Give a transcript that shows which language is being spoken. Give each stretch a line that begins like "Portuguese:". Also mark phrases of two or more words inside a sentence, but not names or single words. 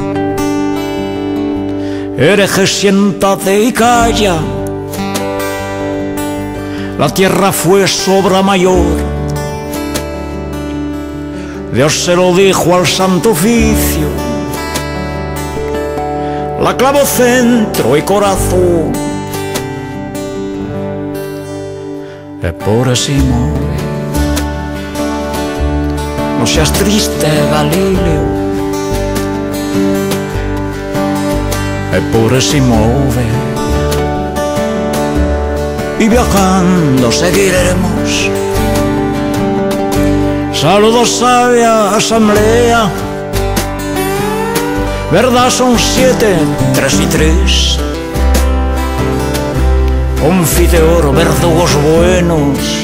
Spanish: Hereje, siéntate y calla. La tierra fue su obra mayor. Dios se lo dijo al Santo Oficio. La clavó centro y corazón.
Italian: Eppure si muove.
Spanish: No seas triste, Galileo.
Italian: Eppure si muove.
Spanish: Y viajando seguiremos. Saludos, sabia asamblea. Verdad son 7, 3 y 3. Confiteor, verdugos buenos.